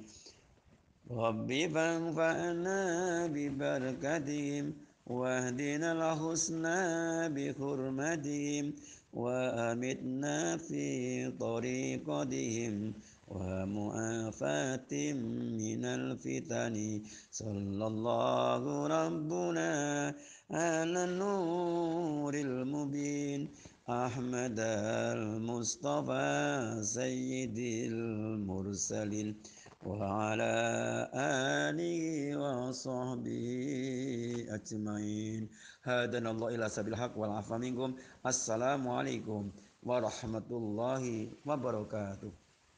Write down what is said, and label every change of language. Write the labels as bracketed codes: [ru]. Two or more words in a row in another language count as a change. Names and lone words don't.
[ar] رب فانفعنا ببركاتهم واهدنا الحسنى بحرمتهم وأمتنا في طريقتهم ومعافاة من الفتن. صلى الله ربنا على النور المبين أحمد المصطفى سيد المرسلين وعلى آله وصحبه أجمعين. هدانا الله إلى سبيل الحق والعفو منكم. السلام عليكم ورحمة الله وبركاته.